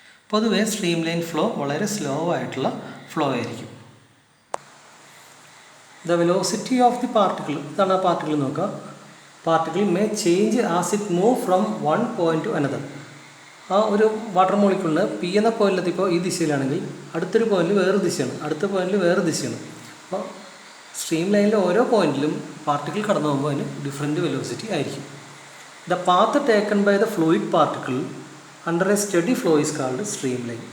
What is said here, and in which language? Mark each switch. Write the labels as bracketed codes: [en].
[ml] പൊതുവെ streamline flow വളരെ slow ആയിട്ടുള്ള ഫ്ലോ ആയിരിക്കും. [en] The velocity of the particle, [ml] ഇതാണ് ആ പാർട്ടിക്കിൾ നോക്കുക. [en] Particle may change as it move from one point to another. [ml] ആ ഒരു വാട്ടർ മോളിക്യൂളിന് പി എന്ന പോയിന്റിലെത്തിപ്പോൾ ഈ ദിശയിലാണെങ്കിൽ അടുത്തൊരു പോയിന്റിൽ വേറെ ദിശയാണ്, അടുത്ത പോയിന്റിൽ വേറെ ദിശയാണ്. അപ്പോൾ സ്ട്രീം ലൈനിലെ ഓരോ പോയിന്റിലും പാർട്ടിക്കിൾ കടന്നു പോകുമ്പോൾ അതിന് ഡിഫറെൻറ്റ് വെലോസിറ്റി ആയിരിക്കും. [en] The path taken by the fluid particle under a steady flow is called streamline.